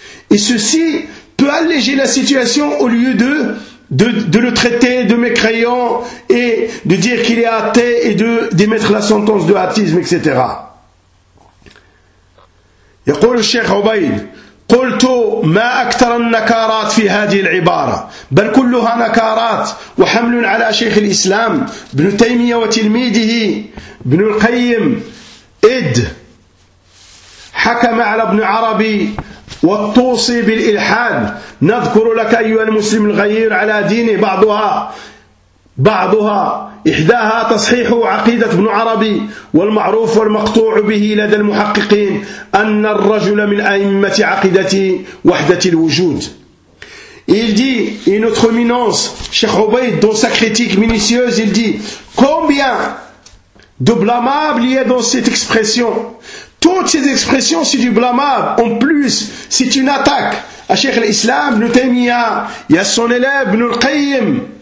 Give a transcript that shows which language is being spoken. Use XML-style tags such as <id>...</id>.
<fr>Et ceci peut alléger la situation au lieu de le traiter de mécréant et de dire qu'il est athée et de d'émettre la sentence de athéisme, etc. Il dit le Cheikh Obaïd,</fr> <ar>قلت ما أكثر النكارات في هذه العبارة، بل كلها نكارات وحمل على شيخ الإسلام ابن تيمية وتلميذه ابن القيم إد حكم على ابن عربي والطوسي بالإلحاد. نذكر لك أيها المسلم الغير على دينه بعضها إحداها تصحيح عقيدة ابن عربي، والمعروف والمقطوع به لدى المحققين أن الرجل من أئمة عقيدة وحدة الوجود.</ar> <fr>Il dit, une autre minence, Cheikh Obeid, dans sa critique minutieuse, il dit, combien de blâmable il y a dans cette expression. Toutes ces expressions, c'est du blâmable. En plus, c'est une attaque à Cheikh l'Islam, Ibn Taymiyyah, et à son élève, Ibn al-Qayyim.</fr>